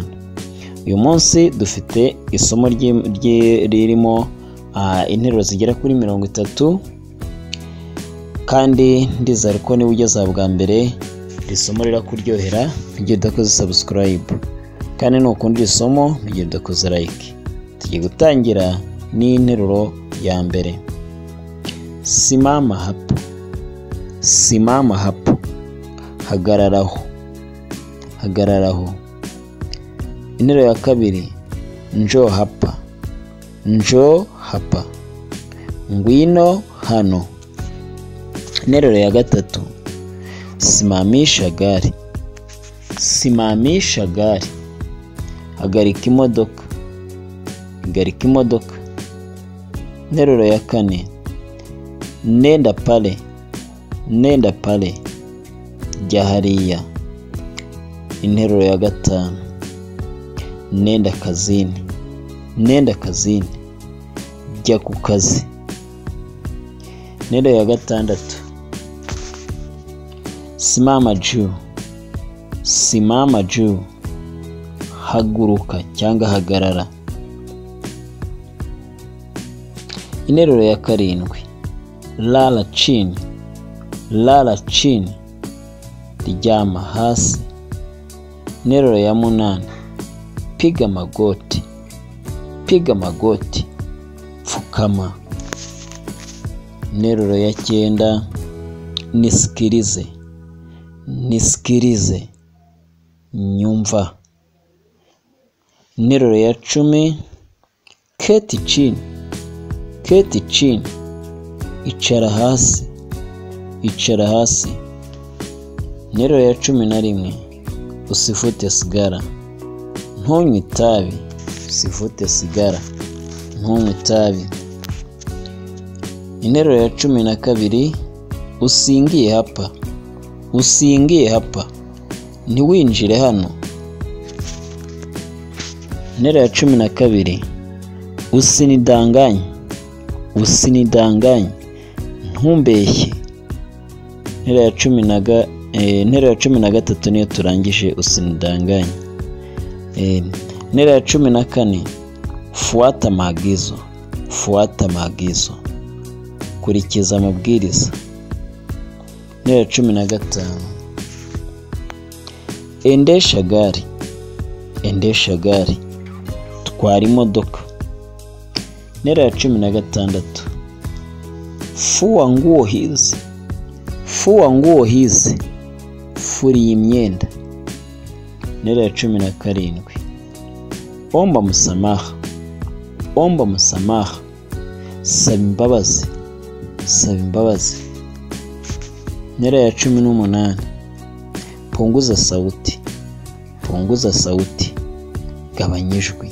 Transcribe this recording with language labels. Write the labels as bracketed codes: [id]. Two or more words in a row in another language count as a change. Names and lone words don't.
[rw] Uyu munsi dufite isomo ririmo interuro zigera kuri 30 kandi ndizera ko niba ugeze bwa mbere isomo rirakuryohera igihe udakoze subscribe kandi nukunda isomo igihe udakoze like. Tugiye gutangira n'interuro ya mbere. [sw] Simama hapo, simama hapo, [rw] hagararaho, hagararaho. Interuro ya kabiri, [sw] njoo hapa, njoo hapa, [rw] ngwino hano. Interuro ya gatatu, [sw] simamisha gari, simamisha gari, [rw] hagarika imodoka, hagarika imodoka. Interuro ya kane, [sw] nenda pale, nenda pale, [rw] jya hariya. Interuro ya gatanu, [sw] nenda kazini, nenda kazini, [rw] jya ku kazi. Interuro ya gatandatu, [sw] simama juu, simama juu, [rw] haguruka cyangwa hagarara. Interuro ya karindwi, [sw] lala chini, lala chini, [rw] ryama hasi. Interuro ya munani, [sw] piga magoti, piga magoti, [rw] pfukama. Interuro ya cyenda, [sw] nisikilize, nisikilize, [rw] nyumva. Interuro ya 10, [sw] keti chini, keti chini, [rw] icara hasi, icara hasi. Interuro ya 11, [sw] usifute sigara, [rw] ntunywe itabi, [sw] usifute sigara, [rw] ntunywe itabi. Interuro ya 12, [sw] usingie hapa, usingie hapa, [rw] ntiwinjire hano. Interuro ya 12, [sw] usinidanganye, usinidanganye, [rw] ntumbeshye. Interuro ya 13 niyo turangije usinidanganye. Interuro ya 14, [sw] fuata maagizo, fuata maagizo, [rw] kurikiza amabwiriza. Interuro ya 15, [sw] endesha gari, endesha gari, [rw] twara imodoka. Interuro ya 16, [sw] fua nguo hizi, fua nguo hizi, [rw] furi imyenda. Interuro ya 17, [sw] omba msamaha, omba msamaha, [rw] saba imbabazi, saba imbabazi. Interuro ya 18, [sw] punguza sauti, punguza sauti, [rw] gabanya ijwi.